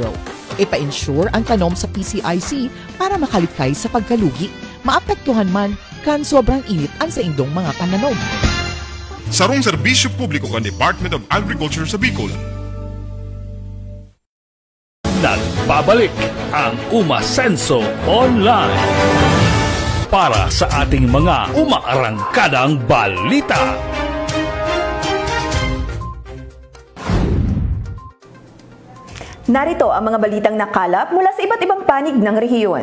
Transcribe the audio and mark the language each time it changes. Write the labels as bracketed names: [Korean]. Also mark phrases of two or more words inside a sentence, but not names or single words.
[Bikol] Ipa-ensure ang tanom sa PCIC para makalikay sa pagkalugi, maapektuhan man kan sobrang init ang sa indong mga pananom. Sarong serbisyo publiko kan Department of Agriculture sa Bicol. [Filipino] Nagbabalik ang Umasenso Online para sa ating mga umaarangkadang balita. Narito ang mga balitang nakalap mula sa iba't ibang panig ng rehiyon.